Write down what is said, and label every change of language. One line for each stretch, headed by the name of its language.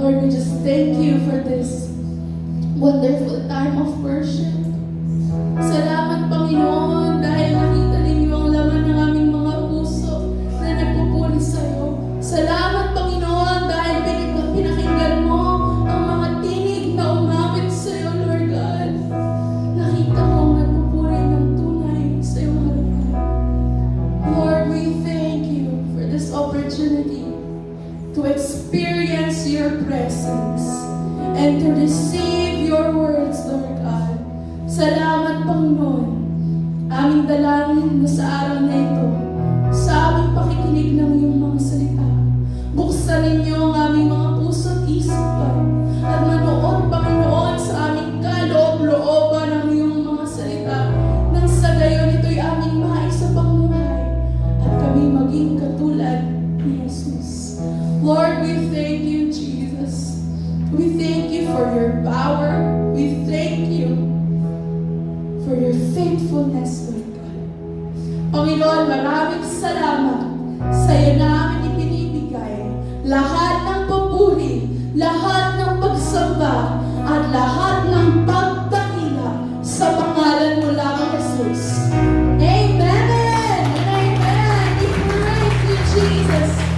English: Lord, we just thank you for this wonderful time of worship.
Filipino: Salamat, Panginoon, dahil nakita ninyo ang laman ng aming mga puso na nagpupuri sa'yo. Salamat, Panginoon, dahil pinakinggan mo ang mga tinig na umawit sa'yo, Lord God. Nakita ko ang nagpupuri ng tunay sa iyong harapan.
English: Lord, we thank you for this opportunity to experience your presence and to receive your words, Lord God.
Filipino: Salamat, Panginoon. Aming dalangin na sa araw na ito, sa aming pakikinig ng iyong mga salita. Buksan ninyo ang aming mga puso at isipan at manood, Panginoon, sa aming kaloob-looban ng iyong mga salita nang sa gayon ito'y aming maisapamuhay at kami maging katulad ni Jesus.
English: Lord, we thank you, Jesus. We thank you for your power. We thank you for your faithfulness, Lord God.
Filipino: Panginoon, maraming salamat sa iyo namin ibinibigay lahat ng papuri, lahat ng pagsamba, at lahat ng pagdakila sa pangalan mo lamang, Jesus.
English: Amen and amen. We praise you, Jesus.